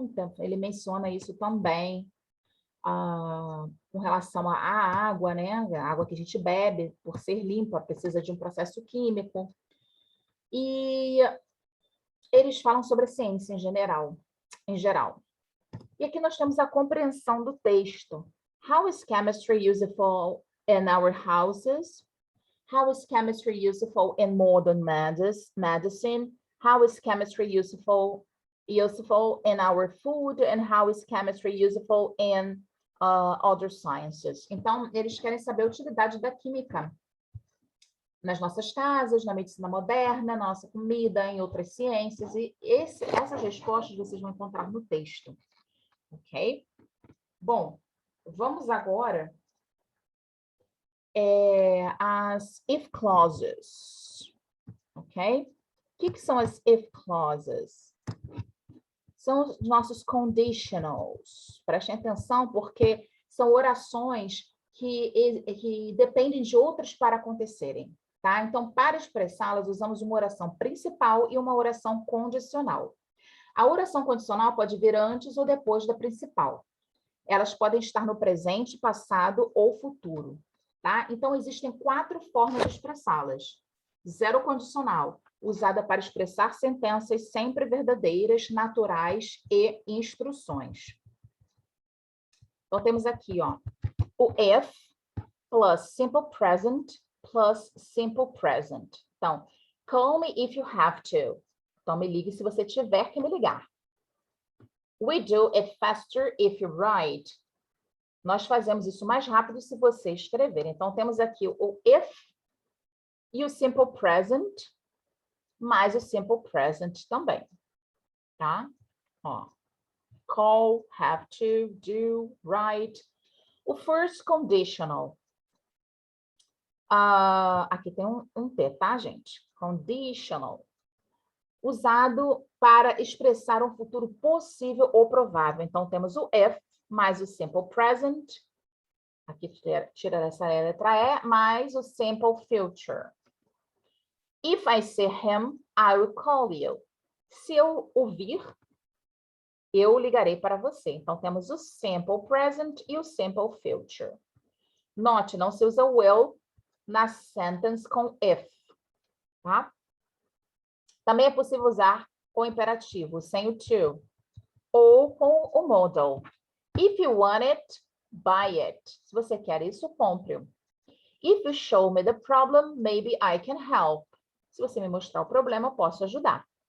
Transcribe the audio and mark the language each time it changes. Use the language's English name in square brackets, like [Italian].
[Portuguese] Então, ele menciona isso também. Com relação à água, né? A água que a gente bebe, por ser limpa, precisa de um processo químico. E eles falam sobre a ciência em geral. E aqui nós temos a compreensão do texto. [English] How is chemistry useful in our houses? How is chemistry useful in modern medicine? How is chemistry useful in our food? And how is chemistry useful in other sciences? [Portuguese] Então, eles querem saber a utilidade da química nas nossas casas, na medicina moderna, na nossa comida, em outras ciências. E essas respostas vocês vão encontrar no texto. Ok? Bom, vamos agora as if clauses. Ok? O que são as if clauses? São os nossos conditionals. Prestem atenção, porque são orações que dependem de outras para acontecerem. Tá? Então, para expressá-las, usamos uma oração principal e uma oração condicional. A oração condicional pode vir antes ou depois da principal. Elas podem estar no presente, passado ou futuro. Tá? Então, existem 4 formas de expressá-las. Zero condicional, usada para expressar sentenças sempre verdadeiras, naturais e instruções. Então, temos aqui, ó, o if plus simple present plus simple present. Então, [English] call me if you have to. [Portuguese] Então, me ligue se você tiver que me ligar. [English] We do it faster if you write. [Portuguese] Nós fazemos isso mais rápido se você escrever. Então, temos aqui o if e o simple present, mais o simple present também, tá? Ó, call, have to, do, write. O first conditional. Aqui tem um T, tá, gente? Conditional. Usado para expressar um futuro possível ou provável. Então, temos o if mais o simple present. Aqui tira essa letra E, mais o simple future. [English] If I see him, I will call you. [Portuguese] Se eu ouvir, eu ligarei para você. Então, temos o simple present e o simple future. Note, não se usa will na sentence com if, tá? Também é possível usar com imperativo, sem o to, ou com o modal. [English] If you want it, buy it. [Portuguese] Se você quer isso, compre-o. [English] If you show me the problem, maybe I can help. [Portuguese] Se você me mostrar o problema, eu posso ajudar.